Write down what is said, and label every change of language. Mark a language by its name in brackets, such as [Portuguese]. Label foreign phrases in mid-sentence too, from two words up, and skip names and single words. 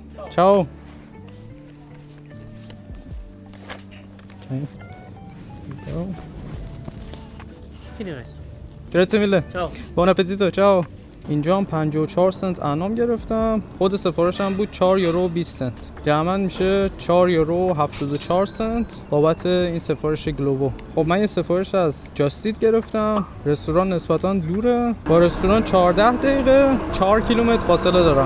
[Italian] چاو. Grazie mille. Ciao. Buon appetito. Ciao. [Persian] اینجا هم 54 سنت انعام گرفتم. خود سفارشم بود 4 یورو و 20 سنت. جمعاً میشه 4 یورو و 74 سنت بابت این سفارش گلوبو. خب من یه سفارش از جاستیت گرفتم. رستوران نسبتاً دوره. با رستوران 14 دقیقه 4 کیلومتر فاصله دارم.